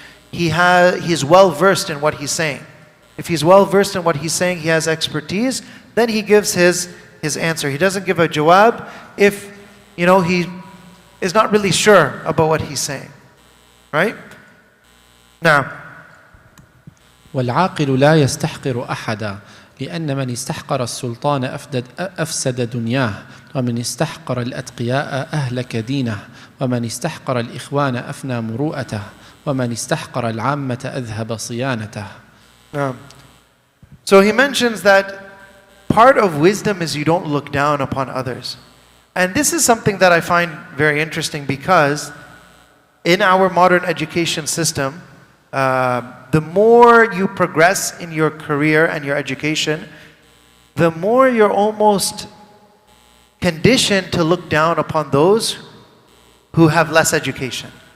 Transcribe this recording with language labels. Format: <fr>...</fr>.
<en>He's well versed in what he's saying. If he's well versed in what he's saying, he has expertise, then he gives his answer. He doesn't give a jawab if he is not really sure about what he's saying. Right? Now,</en> <ar>والعاقل لا يستحقر أحدا لأن من استحقر السلطان أفسد دنياه ومن استحقر الأتقياء أهلك دينه ومن استحقر الإخوان أفنى مروءته ومن استحقر العامة أذهب صيانته.</ar> <en>So he mentions that part of wisdom is you don't look down upon others. And this is something that I find very interesting because in our modern education system, the more you progress in your career and your education, the more you're almost conditioned to look down upon those who have less education.</en>